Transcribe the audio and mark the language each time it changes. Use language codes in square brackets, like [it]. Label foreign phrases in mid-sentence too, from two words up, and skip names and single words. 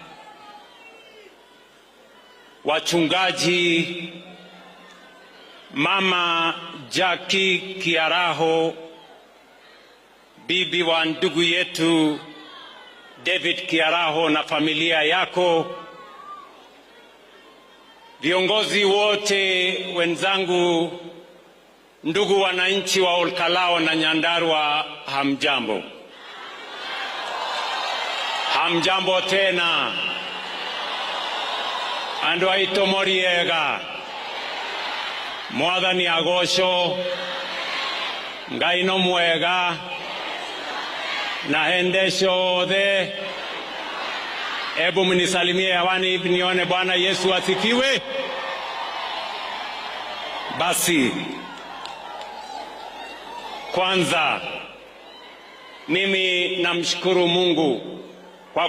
[sw] wachungaji, Mama Jackie Kiaraho, bibi wa ndugu yetu David Kiaraho na familia yako, viongozi wote wenzangu, ndugu wananchi wa Olkalao na Nyandarua, hamjambo. Hamjambo tena. [ki] Andu aito moriega, mwathani agocwo, Ngai no mwega na hendesho the. [sw] Ebu mnisalimie hewani nione. Bwana Yesu asifiwe. Basi kwanza mimi namshukuru Mungu kwa